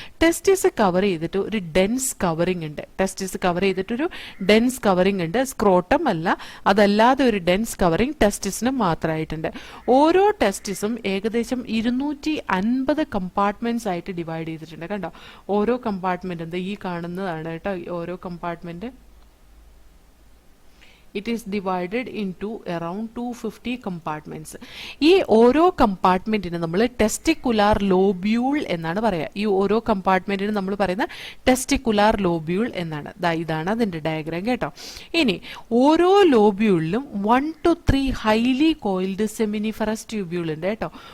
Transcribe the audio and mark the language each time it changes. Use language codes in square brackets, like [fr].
[ml] Testis cover ചെയ്തിട്ട് ഒരു dense covering ഉണ്ട്. ടെസ്റ്റിസ് കവർ ചെയ്തിട്ടൊരു ഡെൻസ് കവറിംഗ് ഉണ്ട്. സ്ക്രോട്ടം അല്ല, അതല്ലാതെ ഒരു ഡെൻസ് കവറിംഗ് ടെസ്റ്റിസിന് മാത്രമായിട്ടുണ്ട്. ഓരോ ടെസ്റ്റിസും ഏകദേശം 250 കമ്പാർട്ട്മെന്റ്സ് ആയിട്ട് ഡിവൈഡ് ചെയ്തിട്ടുണ്ട്. കണ്ടോ, ഓരോ കമ്പാർട്ട്മെന്റ് എന്താ ഈ കാണുന്നതാണ് കേട്ടോ. ഓരോ compartment [en] it is divided into around 250 compartments. [ml] ഈ ഓരോ കമ്പാർട്ട്മെന്റിന് നമ്മൾ ടെസ്റ്റിക്കുലാർ ലോബ്യൂൾ എന്നാണ് പറയുക. ഈ ഓരോ കമ്പാർട്ട്മെന്റിന് നമ്മൾ പറയുന്ന ടെസ്റ്റിക്കുലാർ ലോബ്യൂൾ എന്നാണ്. ഇതാണ് അതിന്റെ ഡയഗ്രാം കേട്ടോ. ഇനി ഓരോ ലോബ്യൂളിലും 1 to 3 highly coiled seminiferous tubule ഉണ്ട് കേട്ടോ.